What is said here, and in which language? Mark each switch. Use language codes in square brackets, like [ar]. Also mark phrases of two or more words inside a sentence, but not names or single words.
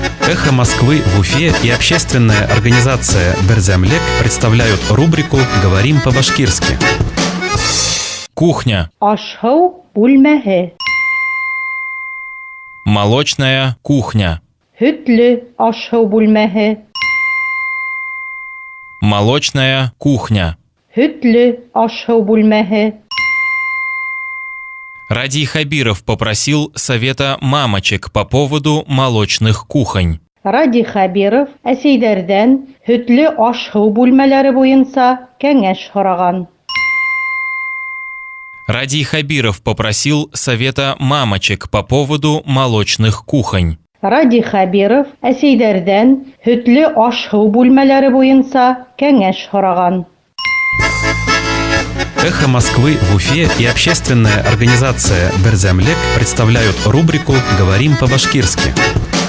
[ru] «Эхо Москвы» в Уфе и общественная организация «Берзямлек» представляют рубрику «Говорим по-башкирски». Кухня. [ba] Ашхау бүлмәһе. [ru] Молочная кухня. [ba] Һөтле ашхау бүлмәһе. [ru] Молочная кухня. [ba] Һөтле ашхау бүлмәһе. [ru] Радий Хабиров попросил совета мамочек по поводу молочных кухонь. [ba] Радий Хабиров әсәйҙәрҙән һөтле ашһыу бүлмәләре буйынса кәңәш һораған. [ru] Радий Хабиров попросил совета мамочек по поводу молочных кухонь. [ba] Радий Хабиров әсәйҙәрҙән һөтле ашһыу бүлмәләре буйынса кәңәш һораған. [ru] «Эхо Москвы» в Уфе и общественная организация «Берзямлек» представляют рубрику «Говорим по-башкирски».